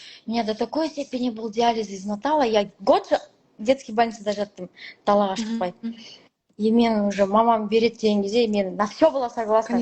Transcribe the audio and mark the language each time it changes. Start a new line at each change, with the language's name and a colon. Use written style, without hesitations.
Russian: Меня до такой степени был диализ измотало. Я год в детской
Kazakh: больницада жаттым, далаға шықпай. И мен уже мамам береді деген кезде, мен
Russian: на все была согласна.